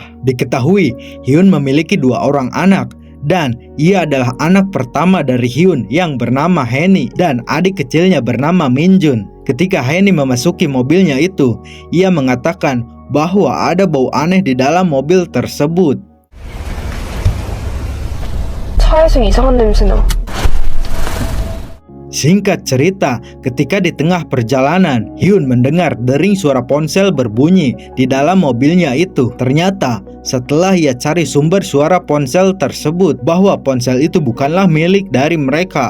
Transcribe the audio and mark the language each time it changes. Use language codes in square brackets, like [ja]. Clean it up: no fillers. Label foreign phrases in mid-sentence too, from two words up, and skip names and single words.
[id] Diketahui Hyun memiliki dua orang anak, dan ia adalah anak pertama dari Hyun yang bernama Heni dan adik kecilnya bernama Minjun. Ketika Heni memasuki mobilnya itu, ia mengatakan bahwa ada bau aneh di dalam mobil tersebut. [ko] 차에서 이상한 냄새 나. [id] Singkat cerita, ketika di tengah perjalanan, Hyun mendengar dering suara ponsel berbunyi di dalam mobilnya itu. Ternyata, setelah ia cari sumber suara ponsel tersebut, bahwa ponsel itu bukanlah milik dari mereka.